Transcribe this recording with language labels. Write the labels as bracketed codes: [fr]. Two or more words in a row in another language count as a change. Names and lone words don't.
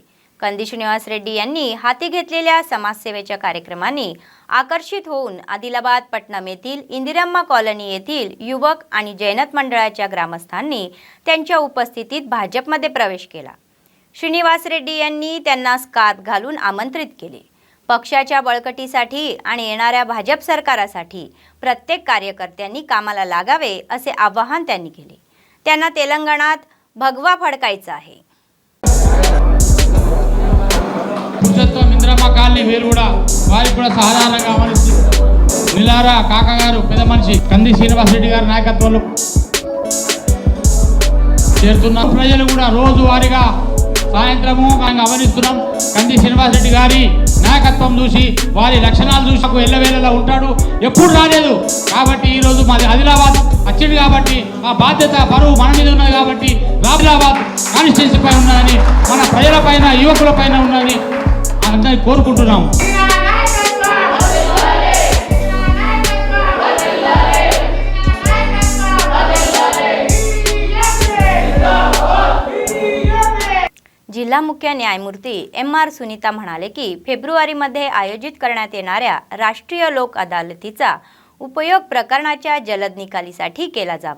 [mr] कंदी श्रीनिवास रेड्डी यांनी हाती घेतलेल्या समाजसेवेच्या कार्यक्रमांनी आकर्षित होऊन आदिलाबाद पटणम येथील इंदिरम्मा कॉलनी येथील युवक आणि जैनत मंडळाच्या ग्रामस्थांनी त्यांच्या उपस्थितीत भाजपमध्ये प्रवेश केला। श्रीनिवास रेड्डी यांनी त्यांना स्कार्फ घालून आमंत्रित केले। पक्षाच्या बळकटीसाठी आणि येणाऱ्या भाजप सरकारासाठी प्रत्येक कार्यकर्त्यांनी कामाला लागावे असे आवाहन त्यांनी केले। त्यांना तेलंगणात भगवा फडकायचा आहे। [te] ఇంద్రమ్మ కాలనీ వేలుగూడ వారికి కూడా సహాయంగా నిలారా కాకా గారు పెద్ద మనిషి కంది శ్రీనివాస్ రెడ్డి గారి నాయకత్వంలో చేరుతున్న ప్రజలు కూడా రోజు వారీగా సాయంత్రము గమనిస్తున్నాం। కంది శ్రీనివాస్ రెడ్డి గారి నాయకత్వం చూసి వారి లక్షణాలు చూసి ఎల్లవేళలా ఉంటాడు, ఎప్పుడు రాలేదు కాబట్టి ఈరోజు మాది ఆదిలాబాద్ వచ్చింది కాబట్టి ఆ బాధ్యత బరువు మన మీద ఉన్నది కాబట్టి ఆదిలాబాద్ కాన్స్టిట్యున్సీ పైన ఉన్నదని, మన ప్రజల పైన యువకుల పైన ఉన్నదని అందరినీ కోరుకుంటున్నాము। [mr] जिल्हा मुख्य न्यायमूर्ती एम.आर. सुनीता म्हणाले की फेब्रुवारीमध्ये आयोजित करण्यात येणाऱ्या राष्ट्रीय लोक अदालतीचा उपयोग प्रकरणाच्या जलद निकालीसाठी केला जावा।